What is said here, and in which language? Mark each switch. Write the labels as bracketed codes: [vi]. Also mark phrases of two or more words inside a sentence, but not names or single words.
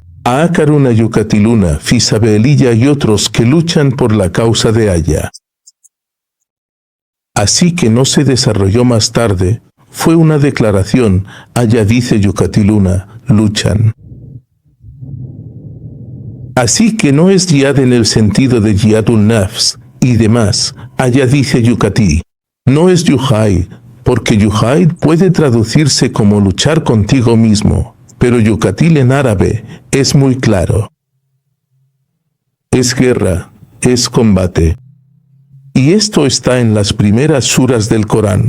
[ar] آخرون يقاتلون، في سبيل الله [es] y otros que luchan por la causa de Allah. Así que no se desarrolló más tarde, fue una declaración, allá dice Yucatiluna, luchan. Así que no es jihad en el sentido de [ar] جهاد النفس [es] y demás, allá dice Yucatí. No es yuhaid, porque yuhaid puede traducirse como luchar contigo mismo, pero yucatil en árabe es muy claro. Es guerra, es combate. Y esto está en las primeras suras del Corán.